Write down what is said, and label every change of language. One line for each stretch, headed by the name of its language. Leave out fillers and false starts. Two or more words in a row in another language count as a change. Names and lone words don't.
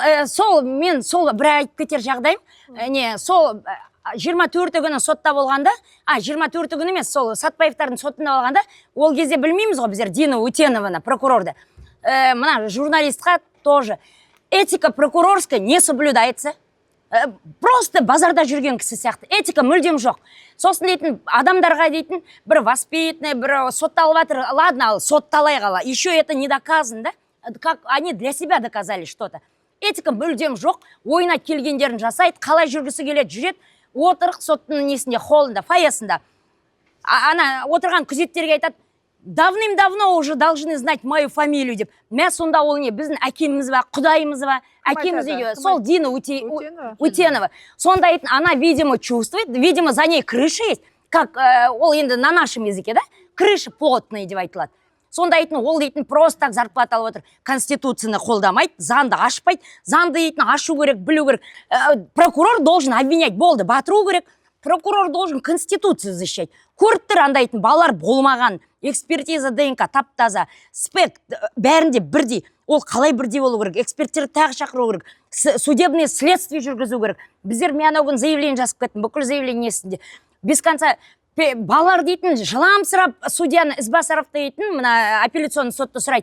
Kazakh: Мен бір айтып кетер жағдайым. Сол 24 күні сотта болғанда, 24 күні емес, сол Сатпаевтардың сотында болғанда, ол кезде білмейміз ғой біздер Дина Утенованы, прокурорды. Мына журналистқа
Russian: тоже этика прокурорская не соблюдается.
Kazakh: Просто базарда жүрген кісі сияқты. Этика мүлдем жоқ. Сосын дейтін адамдарға дейтін бір воспитанный, бір сотталып жатыр. Ладно, ал сотталай қала.
Russian: Еще это не доказано, да? Как они для себя доказали что-то.
Kazakh: Этика мүлдем жоқ. Ойына келгендерін жасайды, қалай жүргісі келеді, жүреді. Отырық соттың несінде, холлында, фойесында. Ана отырған күзеттерге айтады,
Russian: давным-давно уже должны знать мою фамилию деп.
Kazakh: Мә сонда ол не, біздің әкеміз ба, құдайымыз ба, әкеміз де, сол Дина Утенова. Сонда айтын,
Russian: она, видимо, чувствует, видимо, за ней крыша есть, как
Kazakh: ол енді
Russian: на нашем языке, да? Крыша плотная
Kazakh: деп айтылады. Сонда айтын, ол дейтін
Russian: просто так
Kazakh: зарплата алып отыр, конституцияны қолдамайды, заңды ашпайды, заңды дейтін ашу керек, білу керек.
Russian: Прокурор должен обвинять,
Kazakh: болды, батыру керек.
Russian: Прокурор должен конституцию защищать.
Kazakh: Көріп тұр андайтын балалар болмаған, экспертиза ДНК таптаза, спек бәрінде бірдей. Ол қалай бірдей болу керек? Эксперттерді тағы шақыру керек.
Russian: Судебный следствие
Kazakh: жүргізу керек. Біздер мен анау күн заявление жазып кеттім, бүкіл заявление несінде. Без конца балалар дейтін жыламсырап судьяны Ізбасаров дейтін, мына апелляционный сотты сұрайды.